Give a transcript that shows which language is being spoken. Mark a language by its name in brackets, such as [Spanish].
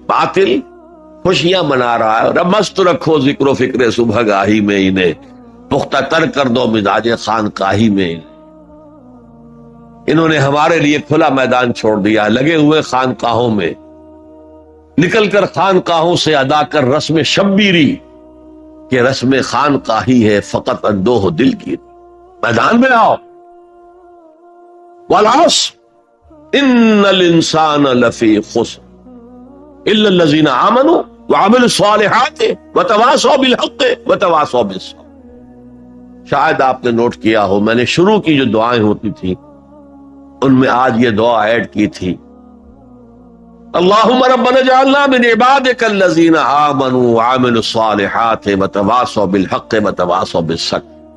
[Urdu] باطل خوشیاں منا رہا ہے. رب مست رکھو ذکر و فکر صبح گاہی میں انہیں، پختہ تر کر دو مزاج خانقاہی میں. انہوں نے ہمارے لیے کھلا میدان چھوڑ دیا، لگے ہوئے خانقاہوں میں، نکل کر خانقاہوں سے ادا کر رسم شبیری کہ رسم خانقاہی ہے فقط اندوہ دل کی. میدان میں آؤ. [Arabic] والعصر ان الانسان لفی خسر الا الذین آمنوا وعملوا الصالحات وتواصوا بالحق وتواصوا بالصبر. [Urdu] شاید آپ نے نوٹ کیا ہو، میں نے شروع کی جو دعائیں ہوتی تھی ان میں آج یہ دعا ایڈ کی تھی: [Arabic] اللہم ربنا اجعلنا من عبادک الذین آمنوا وعملوا الصالحات وتواصوا بالحق وتواصوا بالصبر.